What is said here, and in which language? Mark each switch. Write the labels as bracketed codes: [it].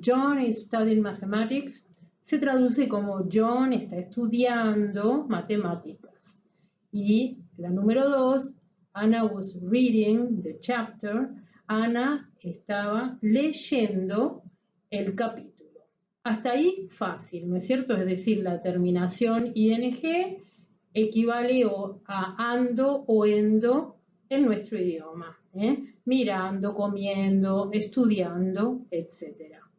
[en] John is studying mathematics. [es] Se traduce como John está estudiando matemáticas. Y la número 2, [en] Anna was reading the chapter. [es] Ana estaba leyendo el capítulo. Hasta ahí fácil, ¿no es cierto? Es decir, la terminación ing equivale a ando o endo en nuestro idioma. Mirando, comiendo, estudiando, etc.